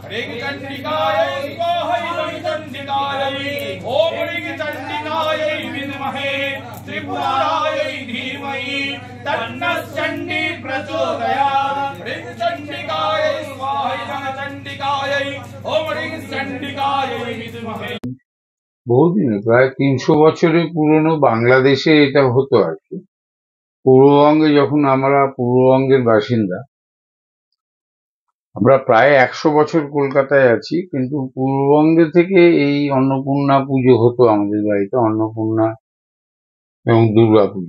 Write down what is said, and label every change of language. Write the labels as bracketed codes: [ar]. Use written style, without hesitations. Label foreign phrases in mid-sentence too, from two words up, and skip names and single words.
[sa] ह्रीं चण्डिकायै स्वाहा ह्रीं चण्डिकायै ओम ह्रीं चण्डिकायै विद्महे त्रिपुरायै धीमहि तन्नः चण्डी प्रचोदयात्। ह्रीं चण्डिकायै स्वाहा ह्रीं चण्डिकायै ओम ह्रीं चण्डिकायै विद्महे। [bn] বহুদিন, প্রায় 300 বছরের পুরনো বাংলাদেশে এটা হতো আর কি। পূর্ববঙ্গে যখন আমরা পূর্ববঙ্গের বাসিন্দা, আমরা প্রায় 100 বছর কলকাতায় আছি, কিন্তু পূর্ববঙ্গে থেকে এই অন্নপূর্ণা পুজো হতো আমাদের বাড়িতে, অন্নপূর্ণা এবং দুর্গা পুজো।